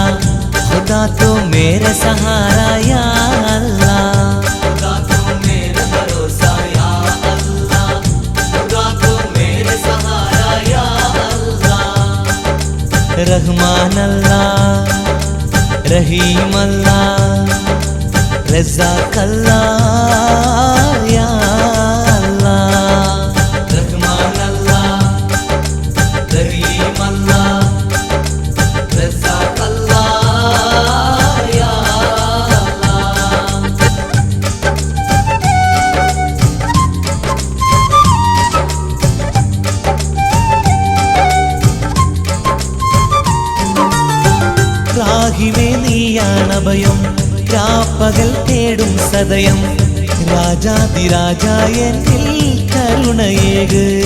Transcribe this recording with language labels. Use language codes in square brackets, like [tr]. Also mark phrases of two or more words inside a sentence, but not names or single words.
[ur] خدا تو میرا سہارا یا اللہ خدا تو میرا بھروسہ یا اللہ خدا تو میرا سہارا یا اللہ رحمان اللہ رحیم اللہ رزاق اللہ یا اللہ رحمان اللہ رحیم اللہ رزاق اللہ یا اللہ [ml] രാഹിമേ നീയാണഭയം രാപ്പകൽ തേടും സദയം രാജാതിരാജായനിൽ കരുണയേക്